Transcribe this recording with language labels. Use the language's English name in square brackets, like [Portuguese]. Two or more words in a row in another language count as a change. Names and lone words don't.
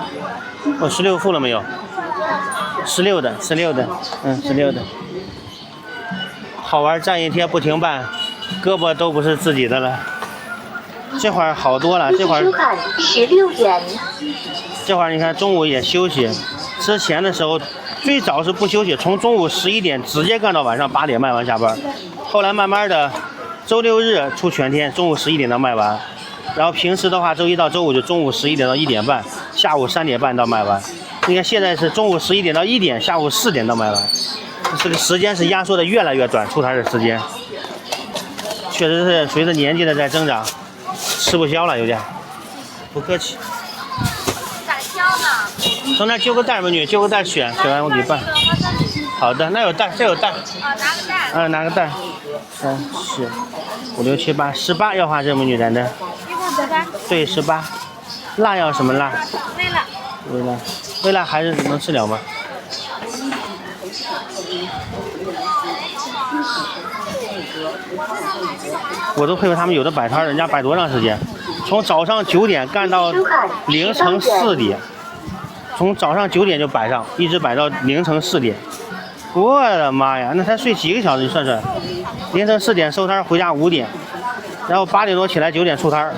[Chinese] 我16付了没有？16的，16的，16的。好玩站一天不停办，胳膊都不是自己的了。这会儿好多了，这会儿 16元。这会儿你看中午也休息，之前的时候最早是不休息，从中午11 點直接幹到晚上8點賣完下班。後來慢慢的，周6日出全天，中午11點到賣完。然後平時的話，周一到周五就中午11點到1點半，下午3點半到賣完。你看現在是中午11點到1點，下午4點到賣完，這個時間是壓縮的越來越短，出攤的時間。確實是隨着年紀的在增長，吃不消了有點。不客氣。咋挑呢？從那揪個袋，美女，揪個袋選完我給辦。好的，那有袋，這有袋。拿個袋。拿個袋。3、4、5、6、7、8，18要花這美女咱的。一共18。對，18。辣要什麼辣？微辣。微辣，微辣還是能吃了嗎？我都佩服他們有的擺攤，人家擺多長時間？從早上9點幹到凌晨4點，從早上9點就擺上，一直擺到凌晨4點。我的媽呀，那才睡幾個小時？你算算，凌晨4點收攤，回家5點，然後8點多起來9點出攤。